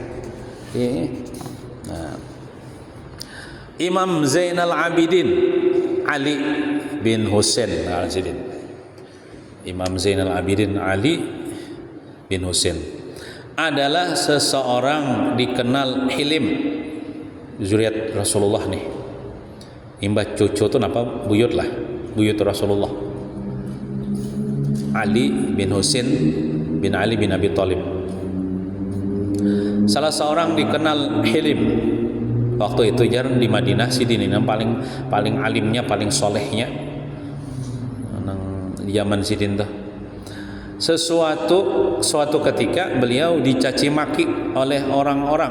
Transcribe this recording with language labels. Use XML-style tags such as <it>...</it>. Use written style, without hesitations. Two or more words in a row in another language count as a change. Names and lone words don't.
<bjn>Nah, Imam Zainal Abidin Ali bin Husain Al-Azidin. Imam Zainal Abidin Ali bin Husain adalah seseorang dikenal hilim, zuriat Rasulullah nih. Imbah cucu tuh napa buyut lah, buyut Rasulullah. Ali bin Husain bin Ali bin Abi Thalib. Salah seorang dikenal hilim. Waktu itu jarang di Madinah Sidin ini paling alimnya, paling solehnya nang zaman Sidin tuh. Suatu ketika beliau dicaci maki oleh orang-orang.</bjn>